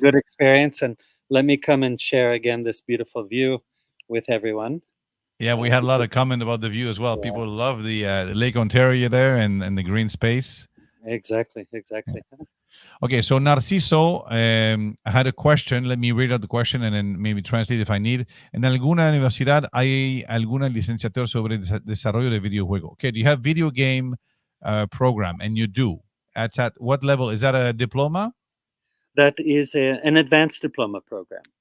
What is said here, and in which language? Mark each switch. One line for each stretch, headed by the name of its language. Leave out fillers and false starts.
English: Good experience. And let me come and share again this beautiful view with everyone. Yeah, we had a lot of comment about the view as well. Yeah. People love the Lake Ontario there and the green space. Exactly. Okay, so Narciso I had a question. Let me read out the question and then maybe translate if I need.
Spanish: ¿En alguna universidad hay alguna licenciatura sobre desarrollo de videojuego?
English: Okay, do you have video game program? And you do. That's at what level? Is that a diploma? That is an advanced diploma program.